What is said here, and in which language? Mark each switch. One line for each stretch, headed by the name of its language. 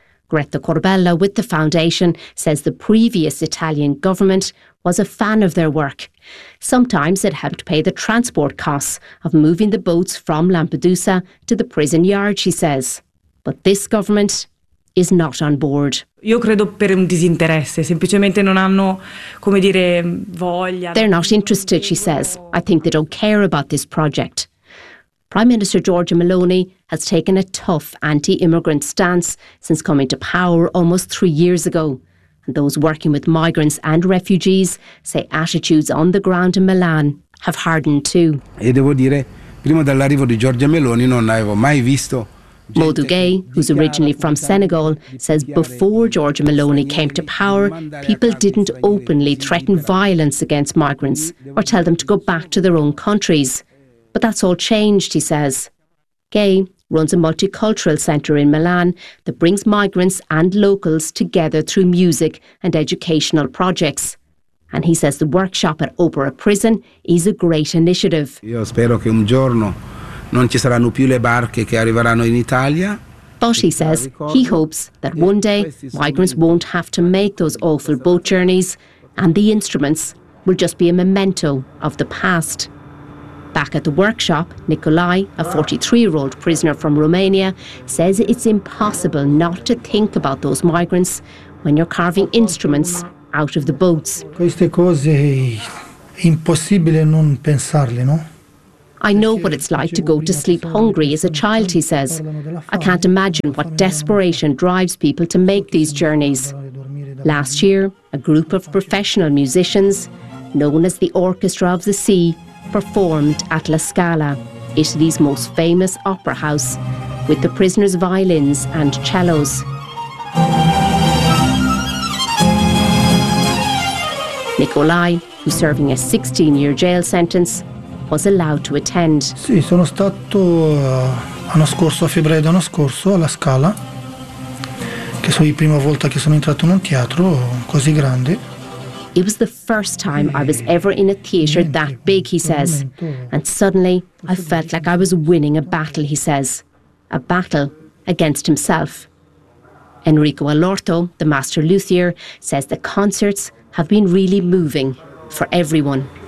English: Greta Corbella with the foundation says the previous Italian government was a fan of their work. Sometimes it helped pay the transport costs of moving the boats from Lampedusa to the prison yard, she says. But this government is not on board.
Italian: Io credo per un disinteresse, semplicemente non hanno, come dire, voglia.
English: They're not interested, she says. I think they don't care about this project. Prime Minister Giorgia Meloni has taken a tough anti-immigrant stance since coming to power almost 3 years ago. And those working with migrants and refugees say attitudes on the ground in Milan have hardened too.
Italian: E devo dire, prima dell'arrivo di Giorgia Meloni non avevo mai visto.
English: Modu Gay, who's originally from Senegal, says before Giorgia Meloni came to power, people didn't openly threaten violence against migrants or tell them to go back to their own countries. But that's all changed, he says. Gay runs a multicultural centre in Milan that brings migrants and locals together through music and educational projects. And he says the workshop at Opera Prison is a great initiative.
Italian: Io spero che un giorno non ci saranno più le barche che arriveranno in Italia.
English: Boschi says he hopes that one day migrants won't have to make those awful boat journeys and the instruments will just be a memento of the past. Back at the workshop, Nicolai, a 43-year-old prisoner from Romania, says it's impossible not to think about those migrants when you're carving instruments out of the boats.
Italian: Queste cose è impossibile non pensarle, no?
English: I know what it's like to go to sleep hungry as a child, he says. I can't imagine what desperation drives people to make these journeys. Last year, a group of professional musicians, known as the Orchestra of the Sea, performed at La Scala, Italy's most famous opera house, with the prisoners' violins and cellos. Nicolai, who's serving a 16-year jail sentence, was allowed to attend.
Italian: Sì, sono stato l'anno scorso, a febbraio dell'anno scorso, alla Scala, che sono la prima volta che sono entrato in un teatro così grande.
English: It was the first time I was ever in a theater that big, he says. And suddenly, I felt like I was winning a battle, he says. A battle against himself. Enrico Alorto, the master luthier, says the concerts have been really moving for everyone.